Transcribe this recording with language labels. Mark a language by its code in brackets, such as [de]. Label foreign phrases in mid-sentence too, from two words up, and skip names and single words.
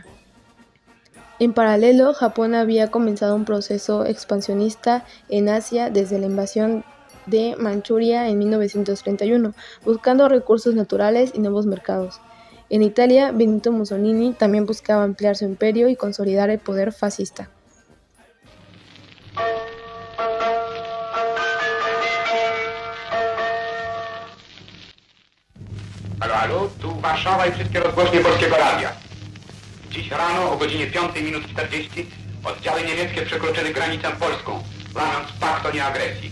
[es] En paralelo, Japón había comenzado un proceso expansionista en Asia desde la invasión de Manchuria en 1931, buscando recursos naturales y nuevos mercados. En Italia, Benito Mussolini también buscaba ampliar su imperio y consolidar el poder fascista. [pl] Halo, tu Warszawa i wszystkie rozgłośnie Polskiego Radia. Dziś rano o godzinie 5:40 oddziały niemieckie przekroczyły granicę polską, łamiąc pakt o nieagresji.